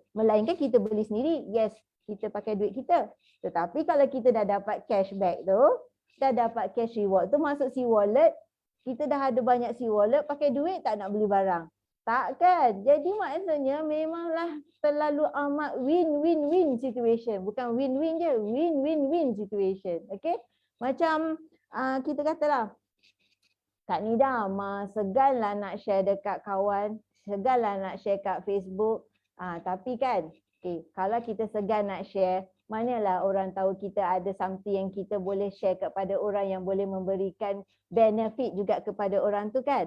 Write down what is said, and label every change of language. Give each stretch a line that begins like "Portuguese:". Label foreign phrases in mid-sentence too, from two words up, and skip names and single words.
Malay: Melainkan kita beli sendiri. Yes, kita pakai duit kita. Tetapi kalau kita dah dapat cashback tu, dah dapat
English: cash reward
Malay: tu masuk C-wallet, kita dah ada banyak C-wallet, pakai duit tak nak beli barang. Tak kan? Jadi maksudnya memanglah terlalu amat
English: win-win-win situation.
Malay: Bukan win-win je,
English: win-win-win situation.
Malay: Okay? Macam kita katalah, Kak Nida segan lah nak share dekat kawan, segan lah nak share kat Facebook. Tapi kan, kalau kita segan nak share, manalah orang tahu kita ada something yang kita boleh share kepada orang yang boleh memberikan benefit juga kepada orang tu kan.